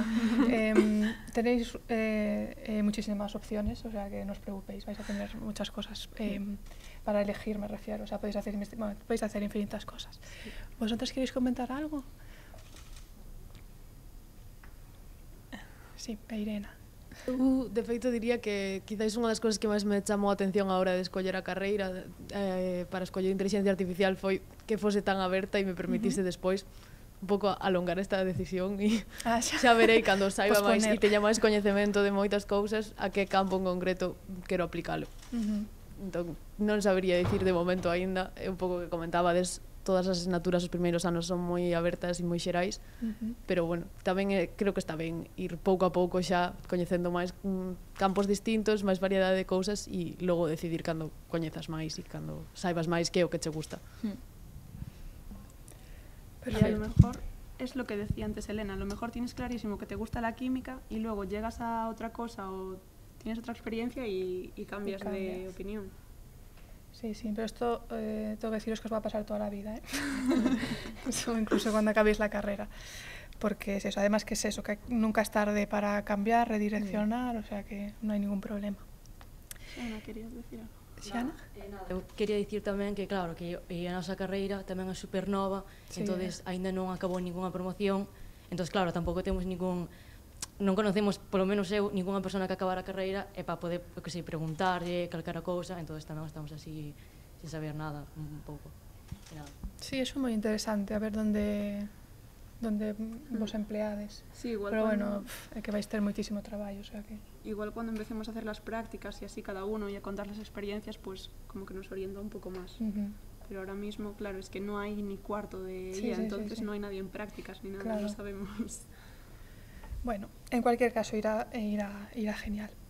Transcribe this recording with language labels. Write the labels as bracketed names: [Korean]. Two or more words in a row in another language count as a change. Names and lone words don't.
[Spanish] Tenéis muchísimas opciones, o sea que no os preocupéis, vais a tener muchas cosas para elegir, me refiero, o sea, podéis hacer infinitas cosas. ¿Vosotros queréis comentar algo? Sí, Irena. [Galician] De feito, diría que quizáis unha das cousas que máis me chamou a atención a hora de escoller a carreira para escoller inteligencia artificial foi que fose tan aberta e me permitise despois un pouco alongar esta decisión e xa verei cando saiba máis e teña máis coñecemento de moitas cousas a que campo en concreto quero aplicalo. Entón, non sabería dicir de momento aínda, é un pouco que comentabades, todas as asignaturas os primeiros anos son moi abertas e moi xerais, pero bueno, tamén creo que está ben ir pouco a pouco xa coñecendo máis campos distintos, máis variedade de cousas e logo decidir cando coñezas máis e cando saibas máis que é o que che gusta. [Spanish] Y a lo mejor es lo que decía antes Elena, a lo mejor tienes clarísimo que te gusta la química y luego llegas a otra cosa o tienes otra experiencia y cambias de opinión. Sí, pero esto tengo que deciros que os va a pasar toda la vida, incluso cuando acabéis la carrera, porque es eso, además que es eso, que nunca es tarde para cambiar, redireccionar, o sea que no hay ningún problema. Ana, querías decir algo? Xiana? [Galician] Eu quería dicir tamén que claro, que a nosa carreira tamén é super nova, entonces aínda non acabou ningunha promoción, entonces claro, tampouco temos non conocemos, polo menos eu, ningunha persona que acabara a carreira e para poder, que sei, preguntarlle calquera cousa, entonces tamén estamos así sin saber nada, un pouco. Sí, eso é moi interesante, a ver onde vos empleades. [Spanish] Sí, igual [Galician] pero bueno, é que vais ter moitísimo traballo, o sea que... [Spanish] Igual cuando empecemos a hacer las prácticas y así cada uno y a contar las experiencias, pues como que nos orienta un poco más. Pero ahora mismo, claro, es que no hay ni cuarto de IA, entonces no hay nadie en prácticas ni nada, no sabemos. Bueno, en cualquier caso irá genial.